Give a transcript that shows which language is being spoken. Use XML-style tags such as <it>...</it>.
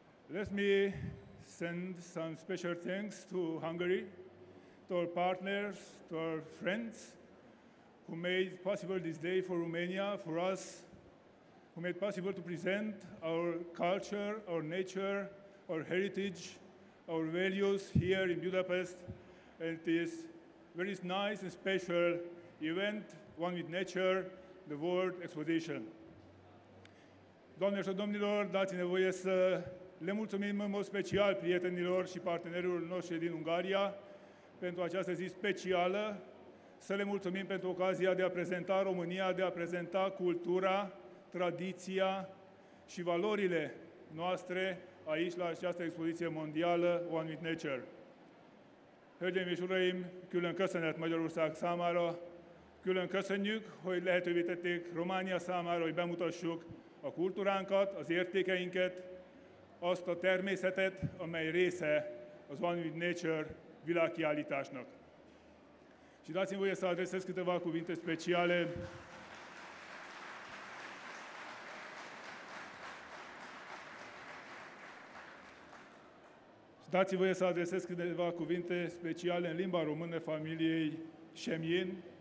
<en>Let me send some special thanks to Hungary, to our partners, to our friends who made possible this day for Romania, for us, who made possible to present our culture, our nature, our heritage, our values here in Budapest. And it is very nice and special event, One with Nature, the World Exposition.</en> <ro>Doamnelor și domnilor, dați-ne voie să le mulțumim în mod special prietenilor și partenerilor noștri din Ungaria pentru această zi specială, să le mulțumim pentru ocazia de a prezenta România, de a prezenta cultura, tradiția și valorile noastre aici la această expoziție mondială One with Nature.</ro> <hu>Hölgyeim és uraim, külön köszönet Magyarország számára, külön köszönjük, hogy lehetővé tették Románia számára, hogy bemutassuk a kultúránkat, az értékeinket, azt a természetet, amely része az One with Nature világkiállításnak.</hu> <ro>Și dați-mi voie să adresez câteva cuvinte speciale Dați-mi voie să adresez câteva cuvinte speciale în limba română familiei Șemien.</ro>